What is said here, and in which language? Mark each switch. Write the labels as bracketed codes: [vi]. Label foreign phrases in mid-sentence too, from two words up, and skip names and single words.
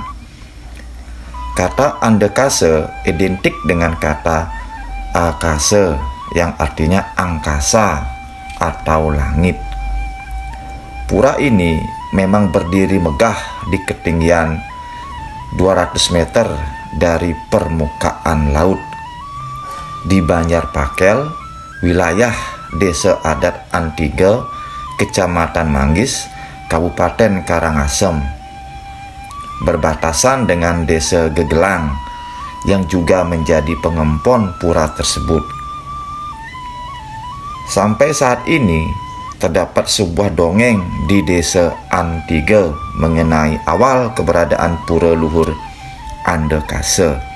[id] Kata Andekase identik dengan kata akase yang artinya angkasa atau langit. Pura ini memang berdiri megah di ketinggian 200 meter dari permukaan laut di Banjarpakel, wilayah Desa Adat Antige, Kecamatan Manggis, Kabupaten Karangasem, berbatasan dengan Desa Gegelang yang juga menjadi pengempon pura tersebut. Sampai saat ini terdapat sebuah dongeng di Desa Antige mengenai awal keberadaan Pura Luhur Andekase.